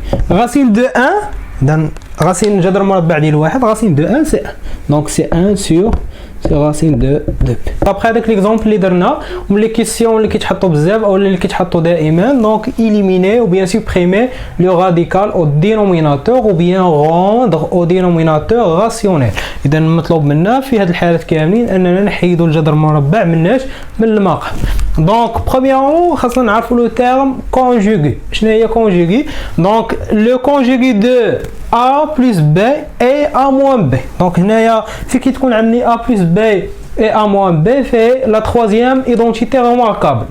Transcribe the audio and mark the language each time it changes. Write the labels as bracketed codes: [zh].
[fr] Racine de 1, racine جذر مربع ديال واحد, racine de 1 c'est 1. Donc c'est 1 sur racine de 2. Après avec l'exemple اللي درنا les questions اللي كيتحطوا بزاف او اللي كيتحطوا دائما, donc éliminer ou bien supprimer le radical au dénominateur ou bien rendre au dénominateur rationnel. [ar] اذا المطلوب منا في هذه الحالات كاملين اننا نحيدوا الجذر المربع من المقام. [fr] Donc premièrement خاصنا نعرفوا le terme conjugué. شنو هي conjugué؟ Donc le conjugué de A plus B et A moins B. Donc هنايا في كي تكون عندي A plus B et A moins B fait la troisième identité remarquable.